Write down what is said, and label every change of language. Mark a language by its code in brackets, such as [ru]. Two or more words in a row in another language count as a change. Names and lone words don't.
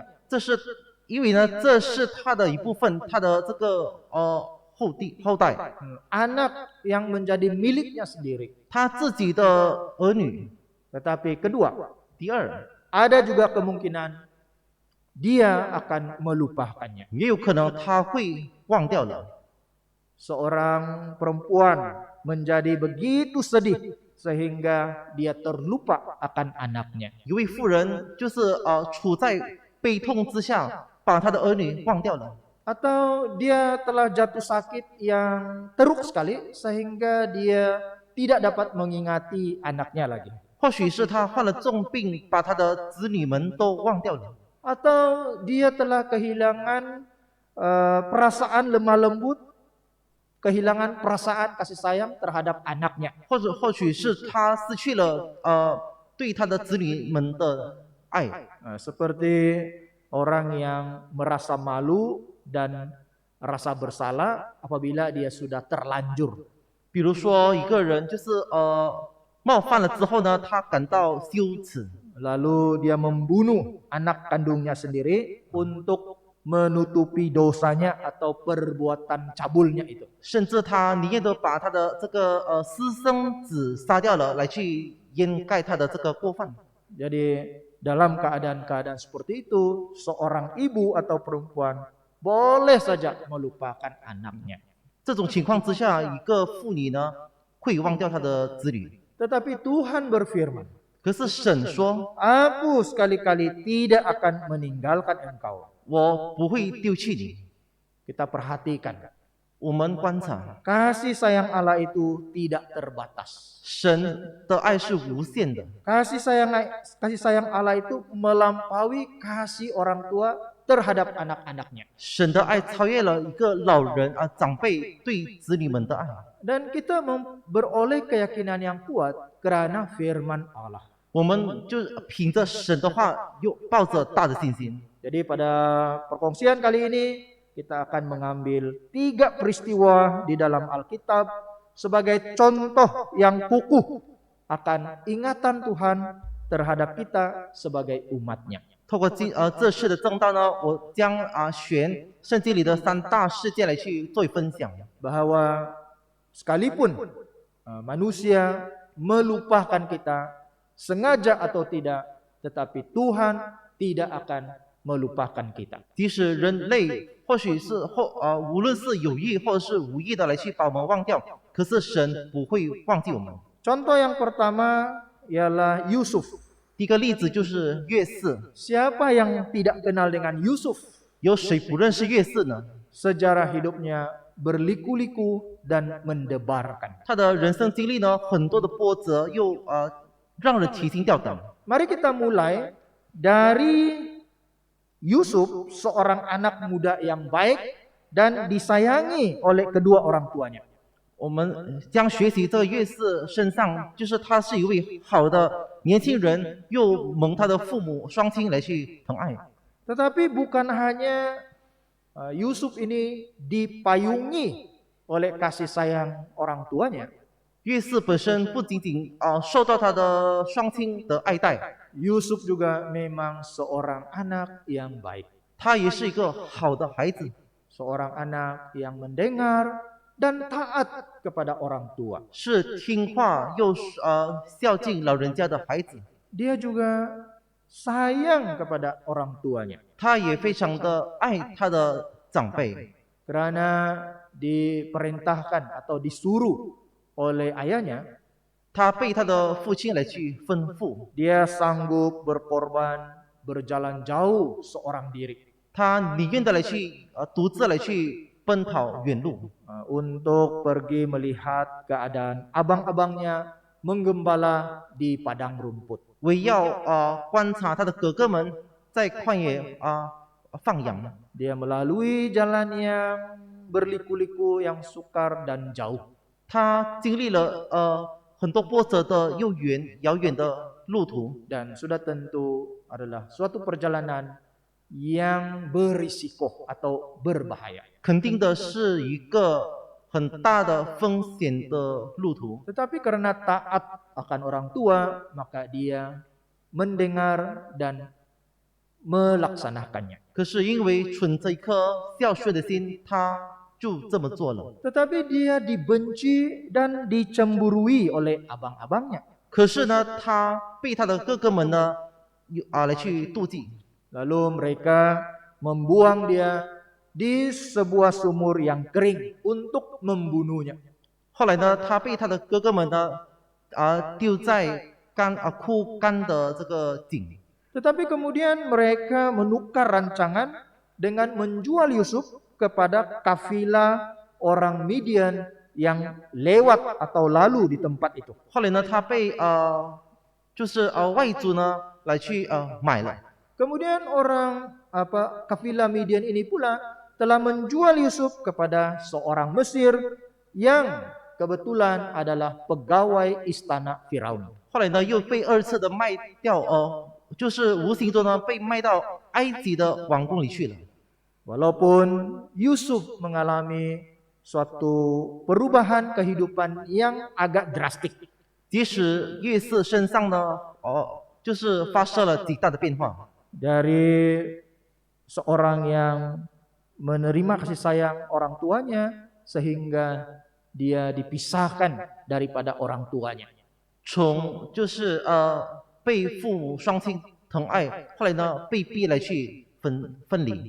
[zh] 这是因为呢，这是她的一部分，她的这个后代， [ms] Anak yang menjadi miliknya sendiri. [zh] 她自己的儿女。 [ms] Tetapi kedua, [zh] 第二， [ms] ada juga kemungkinan dia akan melupakannya. [zh] 也有可能她会忘掉了。 [ms] Seorang perempuan menjadi begitu sedih sehingga dia terlupa akan anaknya. [zh] 一位妇人就是处在悲痛之下，把她的儿女忘掉了。 [ms] Atau dia telah jatuh sakit yang teruk sekali sehingga dia tidak dapat mengingati anaknya lagi. [zh] 或许是他患了重病，把他的子女们都忘掉了。 [ms] Atau dia telah kehilangan perasaan lemah lembut, kehilangan perasaan kasih sayang terhadap anaknya. [zh] 或许是他失去了对他的子女们的爱。 [ms] Seperti orang yang merasa malu dan rasa bersalah apabila dia sudah terlanjur. [zh] 比如说一个人就是冒犯了之后呢，他感到羞耻， [ms] Lalu dia membunuh anak kandungnya sendiri untuk menutupi dosanya atau perbuatan cabulnya itu. [zh] 甚至他宁愿都把他的这个私生子杀掉了，来去掩盖他的这个过犯。 [ms] Jadi dalam keadaan-keadaan seperti itu, seorang ibu atau perempuan boleh saja melupakan anaknya. [zh] 这种情况之下，一个妇女呢会忘掉她的子女。 [ms] Tetapi Tuhan berfirman, [zh] 可是神说 [ms] Aku sekali-kali tidak akan meninggalkan engkau. [zh] 我不会丢弃你。 [ms] Kita perhatikan, [zh] 我们观察， [ms] kasih sayang Allah itu tidak terbatas. [zh] 神的爱是无限的， [ms] Kasih sayang Allah itu melampaui kasih orang tua terhadap anak-anaknya. [zh] 神的爱超越了一个老人长辈对子女们的爱。 [ms] Dan kita beroleh keyakinan yang kuat karena firman Allah. [zh] 我们就凭着神的话，又抱着大的信心。 [ms] Jadi pada perkongsian kali ini kita akan mengambil 3 peristiwa di dalam Alkitab sebagai contoh yang kukuh akan ingatan Tuhan terhadap kita sebagai umatnya. [zh] 透过这次的正道呢，我将选圣经里的3大事件来去做分享。 [ms] Bahwa sekalipun manusia melupakan kita sengaja atau tidak, tetapi Tuhan tidak akan melupakan kita. [zh] 即使人类或许是无论是有意或者是无意的来去把我们忘掉，可是神不会忘记我们。 [ms] Contoh yang pertama ialah Yusuf. [zh] 第一个例子就是约瑟， [ms] Siapa yang tidak kenal dengan Yusuf? [zh] 有谁不认识约瑟呢？ [ms] Sejarah hidupnya berliku-liku dan mendebarkan. [zh] 他的人生经历呢，很多的波折，又让人提心吊胆。 [ms] Mari kita mulai dari Yusuf, seorang anak muda yang baik dan disayangi oleh kedua orang tuanya. [zh] 我们将学习这个约瑟身上，就是他是一位好的年轻人，又蒙他的父母双亲来去疼爱。 [ms] Tetapi bukan hanya Yusuf ini dipayungi oleh kasih sayang orang tuanya. [zh] 约瑟本身不仅仅受到他的双亲的爱戴， [ms] Yusuf juga memang seorang anak yang baik. [zh] 他也是一个好的孩子， [ms] Seorang anak yang mendengar dan taat kepada orang tua. [zh] 是听话又孝敬老人家的孩子。 [ms] Dia juga sayang kepada orang tuanya. [zh] 他也非常的爱他的长辈， [ms] Karena diperintahkan atau disuruh oleh ayahnya, [zh] 他被他的父亲来去吩咐， [ms] dia sanggup berkorban, berjalan jauh seorang diri [zh] 他宁愿的来去独自来去奔跑远路， [ms] untuk pergi melihat keadaan abang-abangnya menggembala di padang rumput. [zh] 为要观察他的哥哥们在旷野放羊。 [ms] Dia melalui jalan yang berliku-liku, yang sukar dan jauh. [zh] 他经历了很多波折的又遥远的路途， [ms] Dan sudah tentu adalah suatu perjalanan yang berisiko atau berbahaya. [zh] 肯定的是一个很大的风险的路途。 [ms] Tetapi karena taat akan orang tua, maka dia mendengar dan melaksanakannya. [zh] 可是因为存着一颗孝顺的心，他就这么做了。 [ms] Tetapi dia dibenci dan dicemburui oleh abang-abangnya. [zh] 可是呢，他被他的哥哥们呢来去妒忌， [ms] Lalu mereka membuang dia di sebuah sumur yang kering untuk membunuhnya. [zh] 后来呢，他被他的哥哥们呢丢在枯干的这个井。 [ms] Tetapi kemudian mereka menukar rancangan dengan menjual Yusuf kepada kafilah orang Midian yang lewat atau lalu di tempat itu. [zh] 后来呢，他被外族呢来去买了。 [ms] Kemudian orang kafilah Midian ini pula telah menjual Yusuf kepada seorang Mesir yang kebetulan adalah pegawai istana Firaun. [zh] 后来呢，又被二次的卖掉就是无形中呢被卖到埃及的王宫里去了。 [ms] Walaupun Yusuf mengalami suatu perubahan kehidupan yang agak drastik. [zh] 即使约瑟身上呢就是发生了极大的变化。 [ms] Dari seorang yang menerima kasih sayang orang tuanya sehingga dia dipisahkan daripada orang tuanya. [zh] 从就是被父母双亲疼爱，后来呢被逼来去分离。